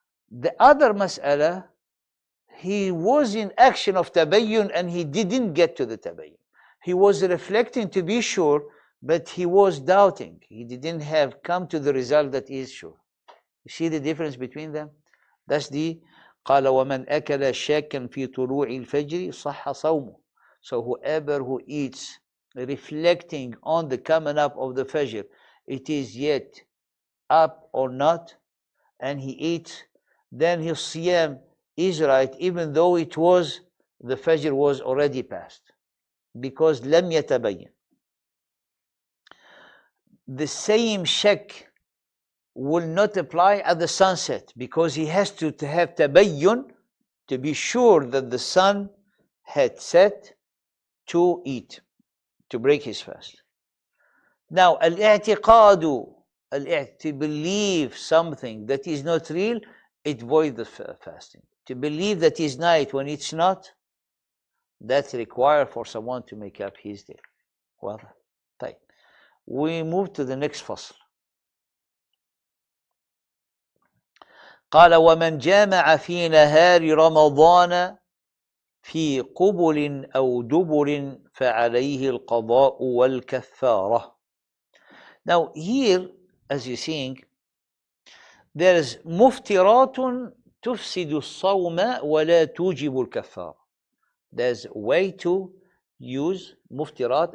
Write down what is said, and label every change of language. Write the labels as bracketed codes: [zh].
[en] The other mas'ala, he was in action of tabayyun and he didn't get to the tabayyun. He was reflecting to be sure, but he was doubting. He didn't have come to the result that is sure. You see the difference between them? That's the [ar] قال ومن أكل شاكا في طلوع الفجر صح صومه. [en] So whoever who eats reflecting on the coming up of the Fajr, it is yet up or not, and he eats, then his siyam is right, even though the Fajr was already passed, because [ar] لم يتبين. [en] The same shak will not apply at the sunset, because he has to have tabayyun to be sure that the sun had set to eat, to break his fast. Now, al-i'tiqadu, to believe something that is not real, it voids the fasting. To believe that is night when it's not, that's required for someone to make up his day. Well, we move to the next fasl. [ar] قال ومن جامع في نهار رمضان في قبل أو دبر فعليه القضاء والكفارة. [en] Now here, as you're seeing, there is [ar] مفترات تفسد الصوم ولا توجب الكفارة. [en] There's a way to use مفترات.